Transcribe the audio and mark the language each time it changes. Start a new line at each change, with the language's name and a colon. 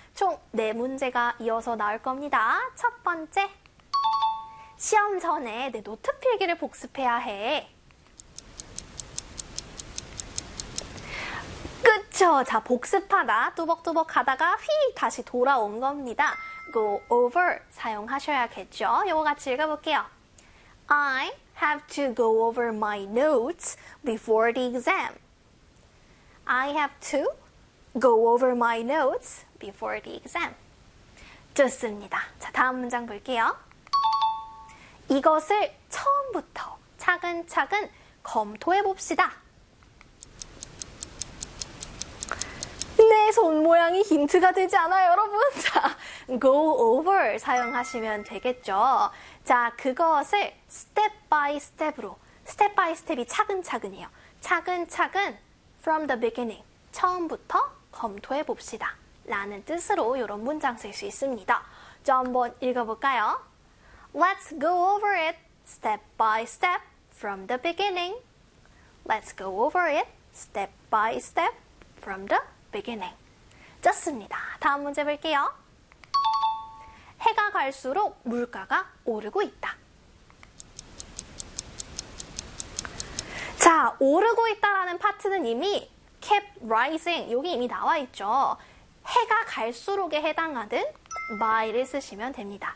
Korean: 총네 문제가 이어서 나올 겁니다. 첫 번째. 시험 전에 내 노트 필기를 복습해야 해. 그쵸. 자, 복습하다, 뚜벅뚜벅 하다가 휙 다시 돌아온 겁니다. go over 사용하셔야겠죠? 요거 같이 읽어볼게요.
English: I have to go over my notes before the exam. I have to go over my notes before the exam.
Korean: 좋습니다. 자, 다음 문장 볼게요. 이것을 처음부터 차근차근 검토해봅시다. 내 손모양이 힌트가 되지 않아요, 여러분? 자, go over 사용하시면 되겠죠? 자, 그것을
English: step by step
Korean: 으로, step by step이 차근차근이에요. 차근차근
English: from the beginning,
Korean: 처음부터 검토해 봅시다. 라는 뜻으로 이런 문장 쓸수 있습니다. 자, 한번 읽어볼까요?
English: Let's go over it step by step from the beginning. Let's go over it step by step from the beginning.
Korean: 좋습니다. 다음 문제 볼게요. 해가 갈수록 물가가 오르고 있다. 자, 오르고 있다라는 파트는 이미 kept rising, 여기 이미 나와 있죠. 해가 갈수록에 해당하는 by를 쓰시면 됩니다.